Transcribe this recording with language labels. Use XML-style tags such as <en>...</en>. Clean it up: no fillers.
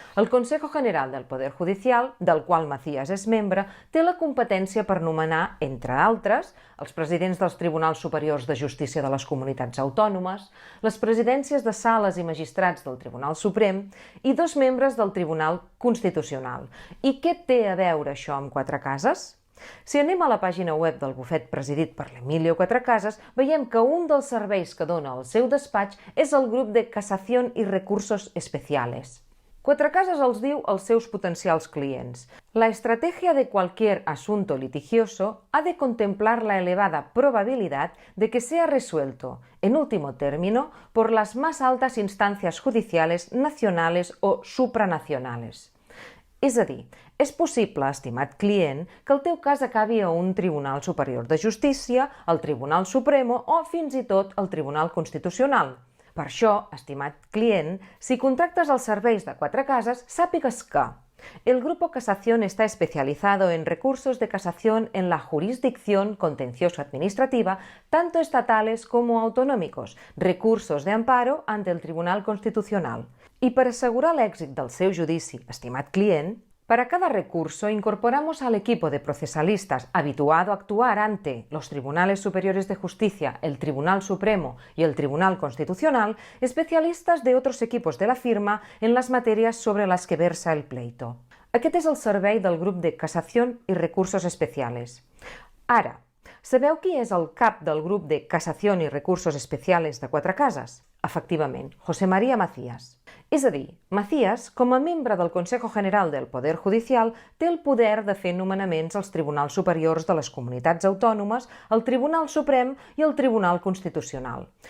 <ca>El Consejo General del Poder Judicial, del qual Macías és membre, té la competència per nomenar, entre altres, els presidents dels Tribunals Superiors de Justícia de les Comunitats Autònomes, les presidències de sales i magistrats del Tribunal Suprem i 2 membres del Tribunal Constitucional. I què té a veure això amb Quatrecases? Si anem a la pàgina web del bufet presidit per l'Emilio Quatrecases, veiem que un dels serveis que dona el seu despatx és el grup de Casación y Recursos Especiales. Quatre Cases els diu als seus potencials clients:</ca> <es>la estrategia de cualquier asunto litigioso ha de contemplar la elevada probabilidad de que sea resuelto, en último término, por las más altas instancias judiciales nacionales o supranacionales.</es> <ca>És a dir, és possible, estimat client, que el teu cas acabi a un Tribunal Superior de Justícia, al Tribunal Supremo o fins i tot al Tribunal Constitucional. Per això, estimat client, si contractes els serveis de Quatre Cases, sàpigues que</ca> <es>el Grupo Casación está especializado en recursos de casación en la jurisdicción contencioso-administrativa, tanto estatales como autonómicos, recursos de amparo ante el Tribunal Constitucional. Y para asegurar</es> <ca>l'èxit del seu judici, estimat client,</ca> <es>para cada recurso incorporamos al equipo de procesalistas habituado a actuar ante los Tribunales Superiores de Justicia, el Tribunal Supremo y el Tribunal Constitucional, especialistas de otros equipos de la firma en las materias sobre las que versa el pleito.</es> <ca>Aquest és el servei del grup de Casación i Recursos Especiales. Ara, sabeu qui és el cap del grup de Casación i Recursos Especiales de Quatre Cases? Efectivament, José María Macías. És a dir, Macías, com a membre del Consejo General del Poder Judicial, té el poder de fer nomenaments als tribunals superiors de les comunitats autònomes, al Tribunal Suprem i al Tribunal Constitucional.</ca>